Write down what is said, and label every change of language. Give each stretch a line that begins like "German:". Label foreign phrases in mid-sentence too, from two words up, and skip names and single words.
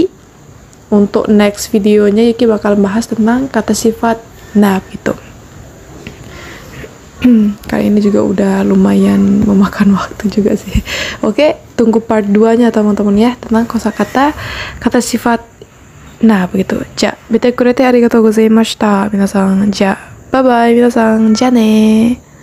Indonesian: Untuk next videonya Yuki bakal bahas tentang kata sifat na gitu. Kali ini juga udah lumayan memakan waktu juga sih. Oke, tunggu part 2-nya teman-teman ya, tentang kosakata kata sifat na begitu.
Japanese: じゃ、べてくれてありがとうございました. 皆さん、じゃ,
English: bye bye
Japanese: 皆さん、じゃね.